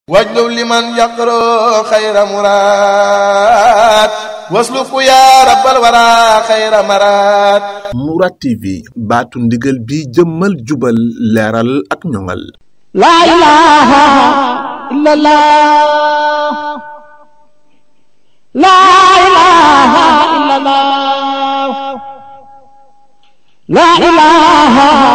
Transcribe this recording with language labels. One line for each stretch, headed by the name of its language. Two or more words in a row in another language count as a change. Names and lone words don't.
Arabic: واجلب لمن يقرأ خير مراد واسلك يا رب الورى خير مراد.
Wolof: Mourad TV baatu ndigal bi jëmmal jubal leeral ak ñoŋal.
Arabic: لا إله إلا الله، لا إله إلا الله، لا إله